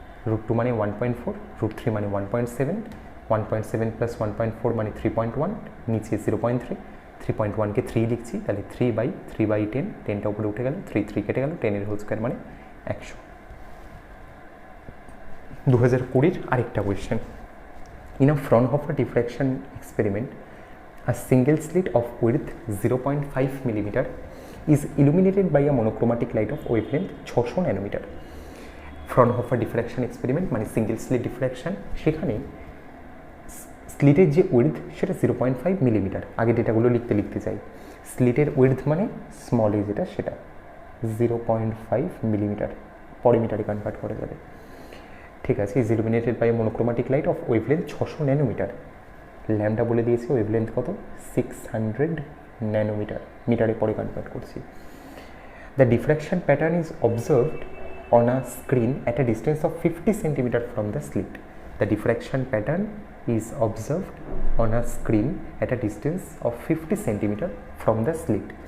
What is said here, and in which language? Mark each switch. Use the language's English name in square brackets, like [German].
[Bangla] √2 মানে 1.4, √3 মানে 1.7, 1.7 প্লাস 1.4 মানে 3.1, নিচে 0.3, 3.1কে 3 লিখছি, তাহলে 3/10, 10টা উপরে উঠে গেল, 3 3 কেটে গেল, 10-এর হোল স্কোয়ার মানে 100। 2020-র আরেকটা question. [English] In a Fraunhofer diffraction experiment, a single slit of width 0.5 mm is illuminated by a monochromatic light of wavelength 600 nanometer. [Bangla] ফ্রনহোফার diffraction experiment মানে সিঙ্গেল স্লিট ডিফ্র্যাকশন, সেখানে স্লিটের যে উইডথ সেটা 0.5 মিলিমিটার। আগে ডেটাগুলো লিখতে চাই। স্লিটের উইডথ মানে স্মল এ যেটা সেটা 0.5 মিলিমিটার, পরে মিটারে কনভার্ট করা যাবে। ঠিক আছে, [English] Is illuminated by monochromatic light of wavelength 600 nanometer. [Bangla] Lambda বলে দিয়েছে, ওয়েভলেন্থ কত 600 ন্যানোমিটার, মিটারে পরে কনভার্ট করছি। [English] The diffraction pattern is observed on a screen at a distance of 50 cm from the slit. The diffraction pattern is observed on a screen at a distance of 50 cm from the slit.